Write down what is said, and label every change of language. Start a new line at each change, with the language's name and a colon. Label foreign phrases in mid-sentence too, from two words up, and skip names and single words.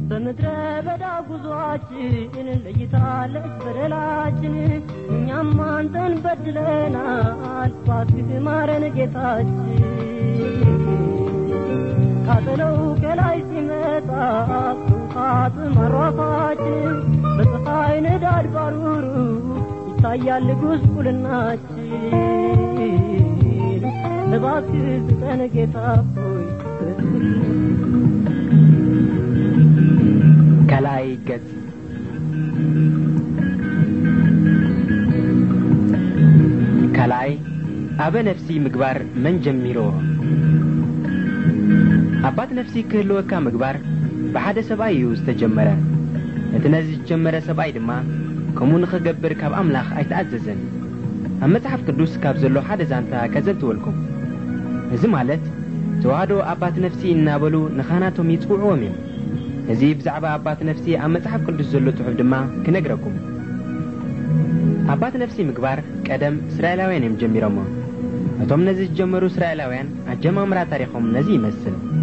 Amharic: በምድረ በዳ ጉዟችን ለይታለች በደላችን እኛም አንተን በድለናል እባክህ ማረን ጌታችን ካጠለው ከላይ ሲመጣ ቁጣት ማራፋችን በፀሐይ ንዳድ ባሩሩ ይታያል ጉስቁልናችን እባክህ ስጠን ጌታ ሆይ
Tigrinya: ከላይ ገጽ ከላይ አበ ነፍሲ ምግባር ምን ጀሚሮ አባት ነፍሲ ክህልወካ ምግባር በሓደ ሰብኣይ እዩ ዝተጀመረ እቲ ነዚ ጀመረ ሰብኣይ ድማ ከምኡ ንኽገብር ካብ ኣምላኽ ኣይተኣዘዘን ኣብ መጽሓፍ ቅዱስ ካብ ዘሎ ሓደ ዛንታ ከዘንትወልኩም እዚ ማለት ተዋህዶ አባት ነፍሲ እናበሉ ንኻናቶም ይጽውዕዎም እዮም እዚ ብዛዕባ አባት ነፍሲ ኣብ መጽሓፍ ቅዱስ ዘሎ ጽሑፍ ድማ ክነግረኩም አባት ነፍሲ ምግባር ቀደም እስራኤላውያን እዮም ጀሚሮሞ እቶም ነዚ ጀመሩ እስራኤላውያን አጀማምራ ታሪኾም ነዚ ይመስል